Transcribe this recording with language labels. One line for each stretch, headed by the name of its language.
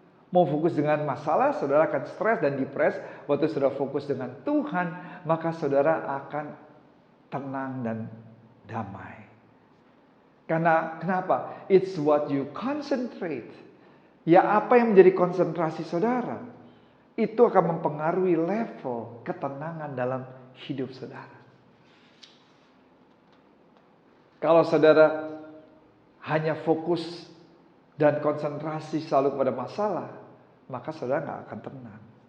Indonesian: Mau fokus dengan masalah, saudara akan stres dan depres. Waktu saudara fokus dengan Tuhan, maka saudara akan tenang dan damai. Karena kenapa?
English: It's what you concentrate.
Indonesian: Ya, apa yang menjadi konsentrasi saudara, itu akan mempengaruhi level ketenangan dalam hidup saudara. Kalau saudara hanya fokus dan konsentrasi selalu kepada masalah, maka saudara nggak akan tenang.